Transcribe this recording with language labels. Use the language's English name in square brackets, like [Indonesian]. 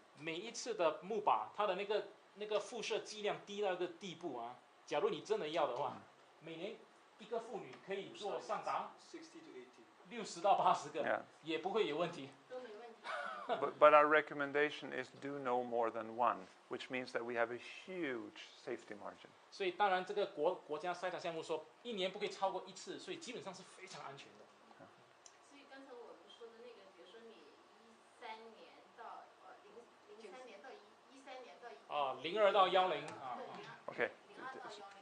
[Chinese] 每一次的钼靶，它的那个辐射剂量低到一个地步啊，假如你真的要的话，每年一个妇女可以做上达 [English] 60 to 80. [Chinese] 60到80个 [English] Yeah. [Chinese] 也不会有问题。都没问题。 [English] But our recommendation is do no more than one, which means that we have a huge safety margin. [Chinese] 所以当然这个国家筛查项目说一年不可以超过一次，所以基本上是非常安全的。所以刚才我们说的那个，比如说你13年到03年到13年到 02到10啊。 [English] Okay. [Chinese] 02到10。